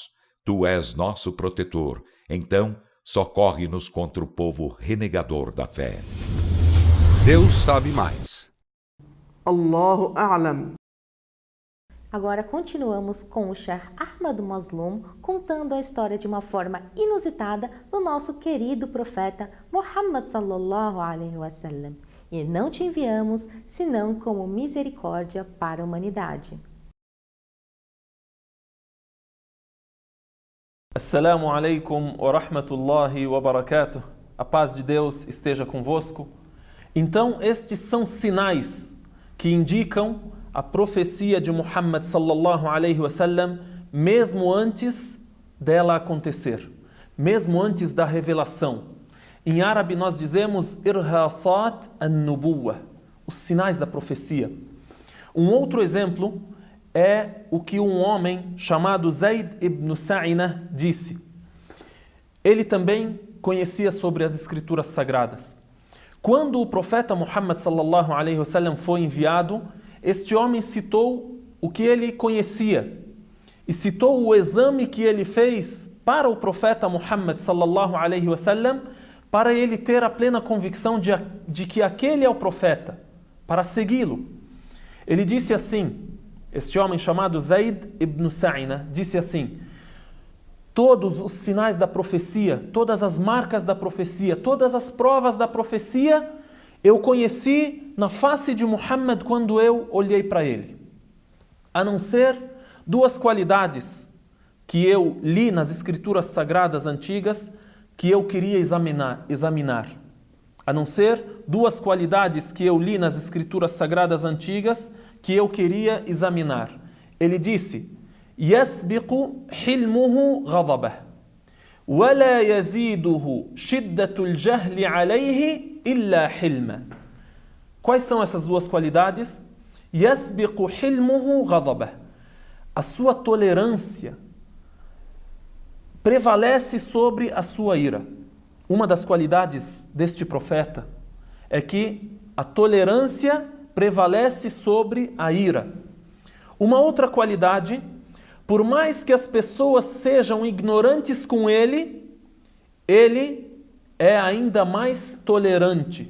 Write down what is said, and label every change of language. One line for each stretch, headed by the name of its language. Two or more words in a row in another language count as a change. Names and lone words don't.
Portuguese: Tu és nosso protetor, então socorre-nos contra o povo renegador da fé. Deus sabe mais.
Arabic: الله أعلم.
Portuguese: Agora continuamos com o Sheikh Ahmad Mazloum contando a história de uma forma inusitada do nosso querido profeta Muhammad
Arabic: صلى الله عليه وسلم.
Portuguese: E não te enviamos senão como misericórdia para a humanidade.
Arabic: السلام عليكم ورحمة الله وبركاته.
Portuguese: A paz de Deus esteja convosco. Então, estes são sinais que indicam a profecia de Muhammad
Arabic: صلى الله عليه وسلم,
Portuguese: mesmo antes dela acontecer, mesmo antes da revelação. Em árabe nós dizemos
Arabic: إرهاصات النبوة,
Portuguese: os sinais da profecia. Um outro exemplo é o que um homem chamado Zayd ibn Sa'inah disse. Ele também conhecia sobre as escrituras sagradas. Quando o profeta Muhammad
Arabic: صلى الله عليه وسلم
Portuguese: foi enviado, este homem citou o que ele conhecia e citou o exame que ele fez para o profeta Muhammad
Arabic: صلى الله عليه وسلم,
Portuguese: para ele ter a plena convicção de que aquele é o profeta, para segui-lo. Ele disse assim, este homem chamado Zayd ibn Sa'inah disse assim: todos os sinais da profecia, todas as marcas da profecia, todas as provas da profecia, eu conheci na face de Muhammad quando eu olhei para ele. A não ser duas qualidades que eu li nas escrituras sagradas antigas que eu queria examinar. A não ser duas qualidades que eu li nas escrituras sagradas antigas que eu queria examinar. Ele disse:
Arabic: يسبق حلمه غضبه ولا يزيده شدة الجهل عليه إلا حلما.
Portuguese: Quais são essas duas qualidades?
Arabic: يسبق حلمه غضبه.
Portuguese: A sua tolerância prevalece sobre a sua ira. Uma das qualidades deste profeta é que a tolerância prevalece sobre a ira. Uma outra qualidade, por mais que as pessoas sejam ignorantes com ele, ele é ainda mais tolerante.